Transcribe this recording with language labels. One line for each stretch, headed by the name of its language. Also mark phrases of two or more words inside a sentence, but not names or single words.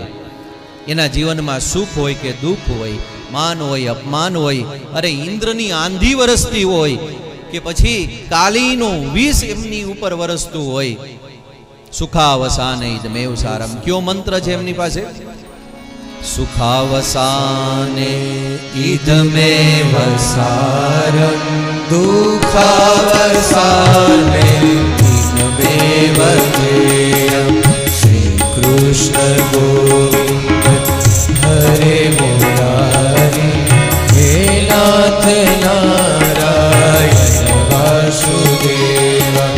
Gujarati: એના જીવનમાં સુખ હોય કે દુઃખ હોય, માન હોય અપમાન હોય, અરે ઇન્દ્રની આંધી વરસતી હોય કે પછી કાલીનું વિષ એમની ઉપર વરસતું હોય,
Sanskrit: સુખાવસાને ઇદમેવ સારમ.
Gujarati: કયો મંત્ર છે એમની પાસે? સુખાવસાને
Sanskrit: इदमेव सारं, दुःखावसाने इदमेव ध्येयं. श्री कृष्ण गोविंद हरे मुरारी, हे नाथ नारायण वासुदेव.